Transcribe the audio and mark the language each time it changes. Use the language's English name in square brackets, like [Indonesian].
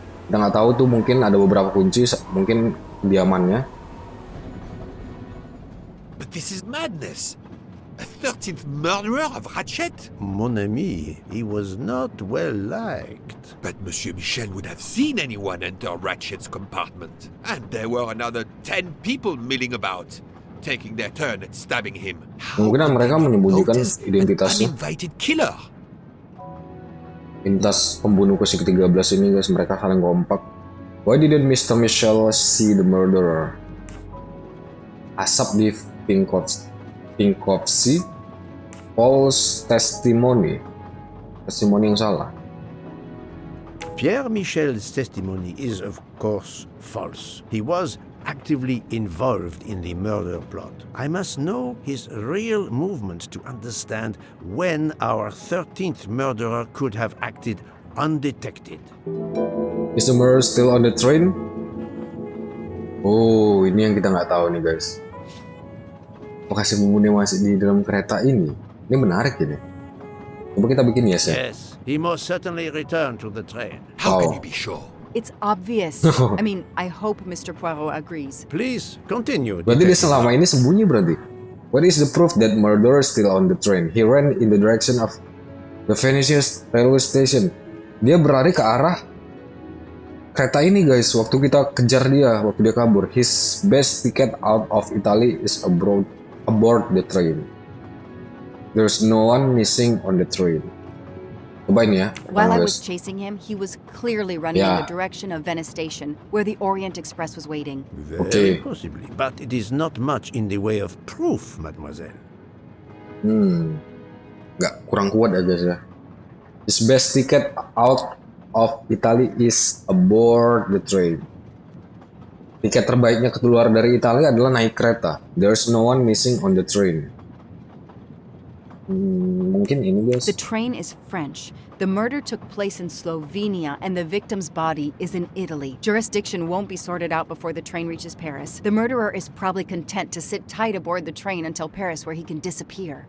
[Indonesian] Kita nggak tahu tuh, mungkin ada beberapa kunci, mungkin diamannya. [English] But this is madness. A 13th murderer of Ratchet? [French] Mon ami, [English] he was not well liked. But Monsieur Michel would have seen anyone enter Ratchet's compartment. And there were another 10 people milling about, taking their turn at stabbing him. [Indonesian] Kemungkinan mereka menyembunyikan identitasnya. [English] An uninvited killer. [Indonesian] Lintas pembunuh ke-13 ini guys, mereka saling kompak. [English] Why didn't Mr. Michel see the murderer? Asap di Pinkovsi, false testimony. [Indonesian] Testimoni yang salah. [English] Pierre Michel's testimony is, of course, false. He was actively involved in the murder plot. I must know his real movements to understand when our 13th murderer could have acted undetected. Is the murderer still on the train? [Indonesian] Oh, ini yang kita nggak tahu nih guys. Lokasi pembunuhnya masih di dalam kereta ini. Ini menarik ini. Coba kita bikin ya, [English] Yes, he most certainly returned to the train. How can Wow. you be sure? It's obvious. I mean, I hope Mr. Poirot agrees. Please continue. [Indonesian] Berarti dia [English] Detective. [Indonesian] selama ini sembunyi berarti. [English] What is the proof that murderer is still on the train? He ran in the direction of the Venetian railway station. [Indonesian] Dia berlari ke arah kereta ini guys, waktu kita kejar dia, waktu dia kabur. [English] His best ticket out of Italy is aboard the train. There's no one missing on the train. [Indonesian] Cobain ya. [English] While I was guys. chasing him, he was clearly running in the direction of Venice Station, where the Orient Express was waiting. Very possibly, but it is not much in the way of proof, mademoiselle. [Indonesian] Nggak, kurang kuat ya guys ya. [English] His best ticket out of Italy is aboard the train. [Indonesian] Tiket terbaiknya keluar dari Italia adalah naik kereta. [English] There's no one missing on the train. [Indonesian] Mungkin ini guys. [English] The train is French. The murder took place in Slovenia and the victim's body is in Italy. Jurisdiction won't be sorted out before the train reaches Paris. The murderer is probably content to sit tight aboard the train until Paris, where he can disappear.